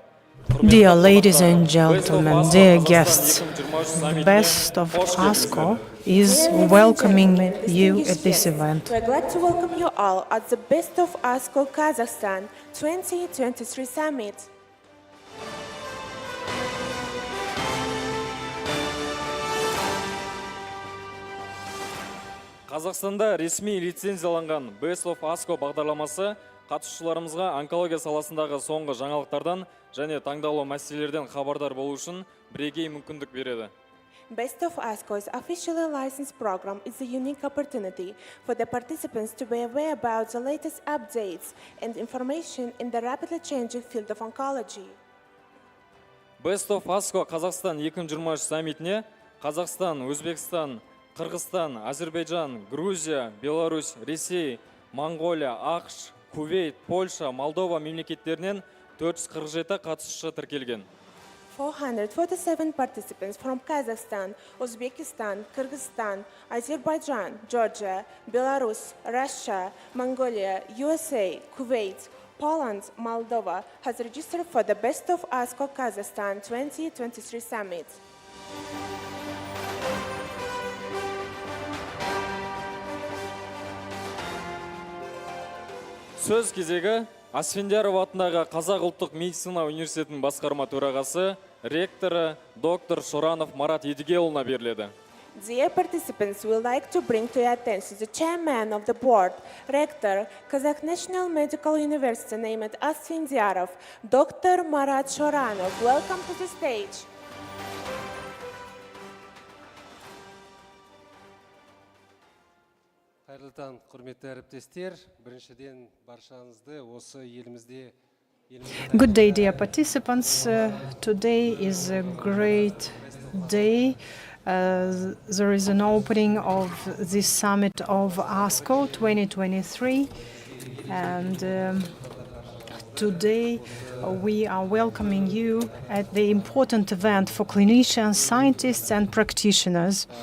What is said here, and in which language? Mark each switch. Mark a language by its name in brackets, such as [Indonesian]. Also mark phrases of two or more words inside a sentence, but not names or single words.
[English] Dear ladies and gentlemen, dear guests, the best of ASCO is welcoming you at this event. We're glad to welcome you all at the Best of ASCO Kazakhstan 2023 Summit. [Kazakh] Қазақстанда ресми лицензияланған Best of ASCO бағдарламасы қатысушыларымызға онкология саласындағы соңғы жаңалықтардан және таңдаулы мәселелерден хабардар болу үшін бірегей мүмкіндік береді. [English] Best of ASCO's officially licensed program is a unique opportunity for the participants to be aware about the latest updates and information in the rapidly changing field of oncology. [Kazakh] Best of ASCO Қазақстан 2023 саммитіне Қазақстан, Өзбекстан, Қырғызстан, Азербайджан, Грузия, Беларусь, Ресей, Монголия, ақш, Кувейт, Польша, Молдова мемлекеттерінен 447 қатысушы тіркелген. [English] 447 participants from Kazakhstan, Uzbekistan, Kyrgyzstan, Azerbaijan, Georgia, Belarus, Russia, Mongolia, USA, Kuwait, Poland, Moldova has registered for the Best of ASCO Kazakhstan 2023 summit. [Kazakh] Сөз кезегі Асфендияров атындағы Қазақ ұлттық медицина университетінің басқарма төрағасы, ректоры доктор Шоранов Марат Едігеұлына беріледі. [English] Dear participants, we would like to bring to your attention the chairman of the board, rector, Kazakh National Medical University named Asfendiarov, Dr. Marat Shoranov. Welcome to the stage. [Kazakh] Қайырлы таң, құрметті әріптестер. Біріншіден баршаңызды осы елімізде [English] Good day, dear participants. Today is a great day. There is an opening of this summit of ASCO 2023. And today we are welcoming you at the important event for clinicians, scientists, and practitioners.